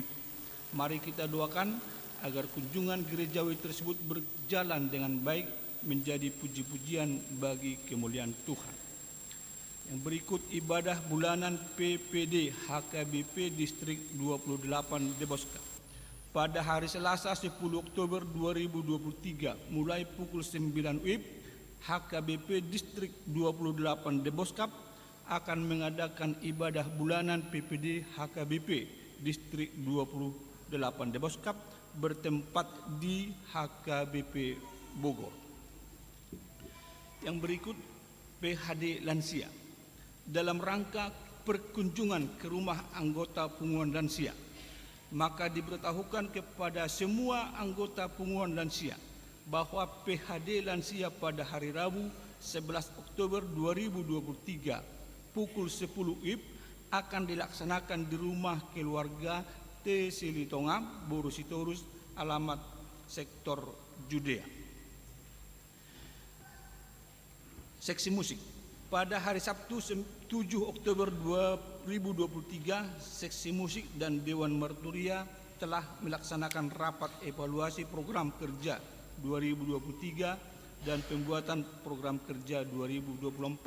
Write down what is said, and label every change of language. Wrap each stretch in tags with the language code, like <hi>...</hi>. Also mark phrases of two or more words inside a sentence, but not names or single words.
<id>Mari kita doakan agar kunjungan gerejawi tersebut berjalan dengan baik, menjadi puji-pujian bagi kemuliaan Tuhan. Yang berikut, ibadah bulanan PPD HKBP Distrik 28 Deboska. Pada hari Selasa 10 Oktober 2023 mulai pukul 9 WIB, HKBP Distrik 28 Deboskap akan mengadakan ibadah bulanan PPD HKBP Distrik 28 Deboskap bertempat di HKBP Bogor. Yang berikut, PHD Lansia. Dalam rangka perkunjungan ke rumah anggota punguan lansia, maka diberitahukan kepada semua anggota punguan lansia bahwa PHD Lansia pada hari Rabu 11 Oktober 2023 pukul 10 WIB akan dilaksanakan di rumah keluarga T. Silitonga, Borusitorus, alamat sektor Judea. Seksi musik. Pada hari Sabtu 7 Oktober 2023, Seksi Musik dan Dewan Merturia telah melaksanakan rapat evaluasi program kerja 2023 dan pembuatan program kerja 2024.</id>